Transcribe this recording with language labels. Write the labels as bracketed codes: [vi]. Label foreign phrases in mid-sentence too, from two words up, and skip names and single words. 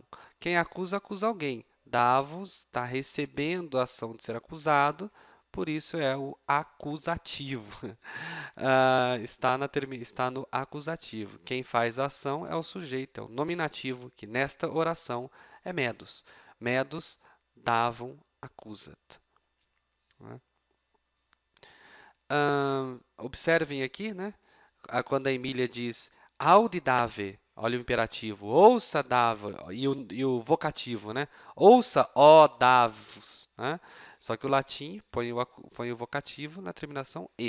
[pt] Quem acusa, acusa alguém. Davos está recebendo a ação de ser acusado, por isso é o acusativo. Está no acusativo. Quem faz a ação é o sujeito, é o nominativo, que nesta oração é medus. [la] Medus davum accusat. [pt] Né? Observem aqui, né? Quando a Emília diz [la] audi dave, [pt] olha o imperativo, ouça dava, e o vocativo, né? Ouça, ó davos. Né? Só que o latim põe o vocativo na terminação e.